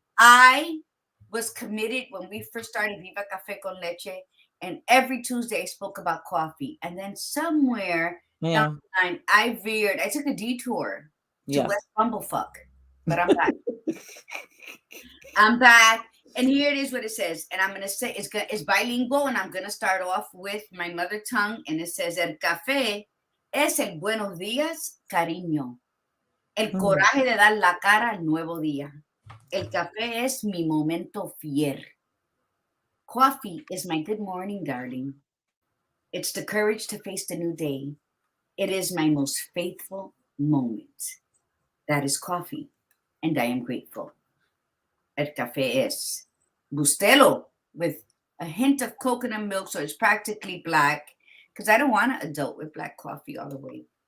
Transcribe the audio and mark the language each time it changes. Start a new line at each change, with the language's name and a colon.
English: I was committed when we first started Viva Cafe con Leche, and every Tuesday I spoke about coffee, and then somewhere down Yeah. the line I took a detour to Yeah. West Bumblefuck, but I'm back. I'm back. And here it is what it says. And I'm going to say it's bilingual. And I'm going to start off with my mother tongue. And it says,
Spanish: el café es el buenos días, cariño. El coraje de dar la cara al nuevo día. El café es mi momento fier.
English: Coffee is my good morning, darling. It's the courage to face the new day. It is my most faithful moment. That is coffee. And I am grateful.
Spanish: El café es
English: Bustelo with a hint of coconut milk, so it's practically black, because I don't want to adult with black coffee all the way.